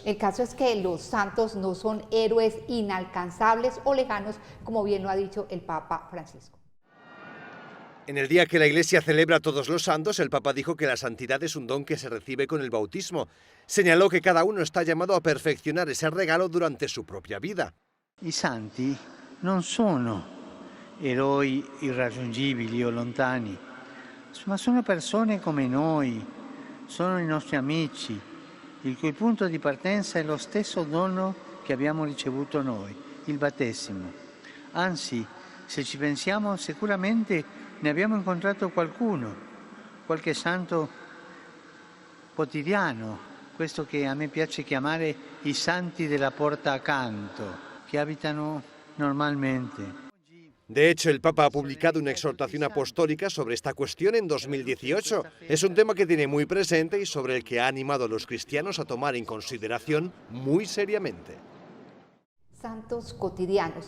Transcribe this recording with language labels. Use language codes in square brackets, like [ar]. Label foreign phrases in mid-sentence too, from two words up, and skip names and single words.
[es] El caso es que los santos no son héroes inalcanzables o lejanos, como bien lo ha dicho el Papa Francisco. En el día que la Iglesia celebra Todos los Santos, el Papa dijo que la santidad es un don que se recibe con el bautismo. Señaló que cada uno está llamado a perfeccionar ese regalo durante su propia vida. [it] I santi non sono eroi irraggiungibili o lontani, ma sono persone come noi, sono i nostri amici, il cui punto di partenza è lo stesso dono che abbiamo ricevuto noi, il battesimo. Anzi, se ci pensiamo, sicuramente ne abbiamo incontrato qualcuno, qualche santo quotidiano, questo che a me piace chiamare i santi della porta accanto, che abitano normalmente. [es] De hecho, el Papa ha publicado una exhortación apostólica sobre esta cuestión en 2018. Es un tema que tiene muy presente y sobre el que ha animado a los cristianos a tomar en consideración muy seriamente. Santos cotidianos.